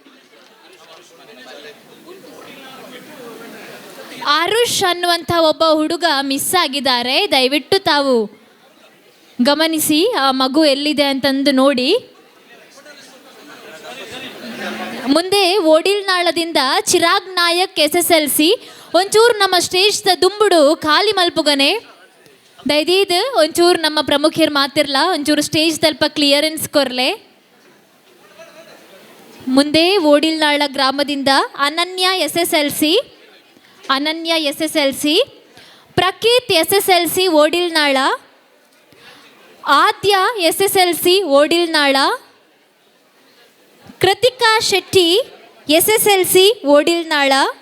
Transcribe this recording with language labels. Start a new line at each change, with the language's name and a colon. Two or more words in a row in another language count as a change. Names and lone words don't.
Kannada: ಆರುಷ್ ಅನ್ನುವಂಥ ಒಬ್ಬ ಹುಡುಗ ಮಿಸ್ ಆಗಿದ್ದಾರೆ. ದಯವಿಟ್ಟು ತಾವು ಗಮನಿಸಿ ಆ ಮಗು ಎಲ್ಲಿದೆ ಅಂತಂದು ನೋಡಿ. ಮುಂದೆ ಓಡಿಲ್ನಾಳದಿಂದ ಚಿರಾಗ್ ನಾಯಕ್ SSLC.
Tulu: ಒಂಚೂರು ನಮ್ಮ ಸ್ಟೇಜ್ದ ದುಂಬುಡು ಖಾಲಿ ಮಲ್ಪುಗನೆ ದಯದೀದು ಒಂಚೂರು ನಮ್ಮ ಪ್ರಮುಖರು ಮಾತಿರ್ಲ ಒಂಚೂರು ಸ್ಟೇಜ್ ತಲ್ಪ ಕ್ಲಿಯರೆನ್ಸ್ ಕೊರ್ಲೆ.
Kannada: ಮುಂದೆ ಓಡಿಲ್ನಾಳ ಗ್ರಾಮದಿಂದ ಅನನ್ಯ SSLC, ಪ್ರಕೀತ್ SSLC ಓಡಿಲ್ನಾಳ, ಆದ್ಯ SSLC ಓಡಿಲ್ನಾಳ, ಕೃತಿಕಾ ಶೆಟ್ಟಿ SSLC ಓಡಿಲ್ನಾಳ,